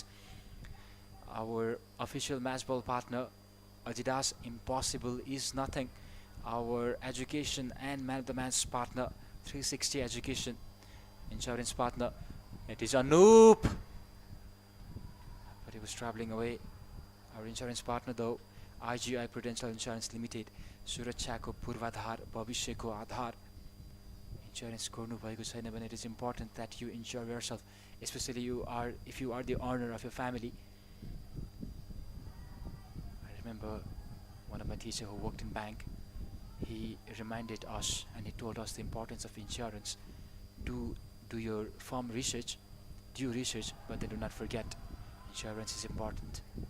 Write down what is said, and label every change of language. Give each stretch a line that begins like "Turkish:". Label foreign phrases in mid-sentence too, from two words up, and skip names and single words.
English: Our official matchball partner, Adidas, impossible is nothing. Our education and man of the match partner, 360 Education. Insurance partner, it is Anoop, but he was traveling away. Our insurance partner though, IGI Prudential Insurance Limited,
Nepali: सुरक्षाको पूर्वाधार, भविष्यको आधार. Insurance गर्नु भएको छैन भने
English: it is important that you insure yourself, especially if you are the owner of your family. I remember one of my teachers who worked in bank, he reminded us and he told us the importance of insurance. Do your firm research, do research, but then do not forget, insurance is important.